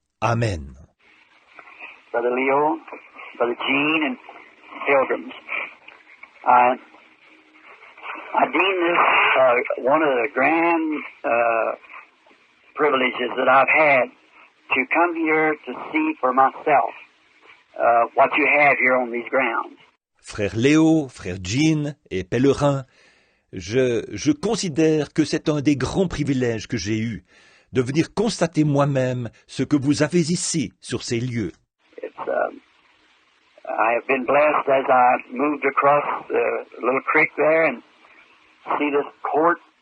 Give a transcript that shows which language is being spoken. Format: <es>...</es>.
<en>Amen. Brother Leo, Brother Gene, and pilgrims, I deem this one of the grand privileges that I've had to come here to see for myself what you have here on these grounds.</en> <fr>Frère Léo, frère Jean et pèlerins, je considère que c'est un des grands privilèges que j'ai eu, de venir constater moi-même ce que vous avez ici, sur ces lieux.</fr> <en>I have been blessed as I moved across the little creek there and see this court.</en>